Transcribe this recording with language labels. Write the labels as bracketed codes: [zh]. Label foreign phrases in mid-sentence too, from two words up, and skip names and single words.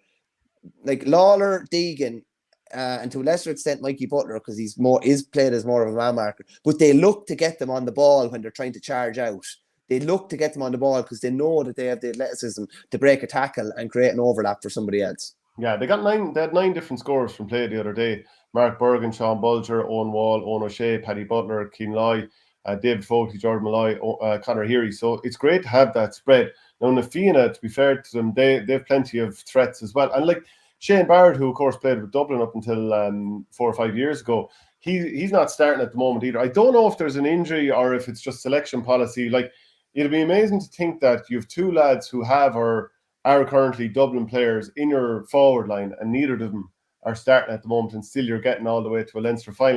[en] Like Lawler, Deegan, and to a lesser extent Mikey Butler, because he's played as more of a man marker. But they look to get them on the ball when they're trying to charge out. They look to get them on the ball because they know that they have the athleticism to break a tackle and create an overlap for somebody else. Yeah, they had 9 different scorers from play the other day. Mark Bergin, Sean Bulger, Owen Wall, Owen O'Shea, Paddy Butler, Cian Loy, David Fogarty, Jordan Malloy, Conor Heary. So it's great to have that spread. Now, Na Fianna, to be fair to them, they have plenty of threats as well. And like Shane Barrett, who of course played with Dublin up until 4 or 5 years ago, he's not starting at the moment either. I don't know if there's an injury or if it's just selection policy. Like, it'll be amazing to think that you have 2 lads who have or are currently Dublin players in your forward line, and neither of them are starting at the moment, and still you're getting all the way to a Leinster final.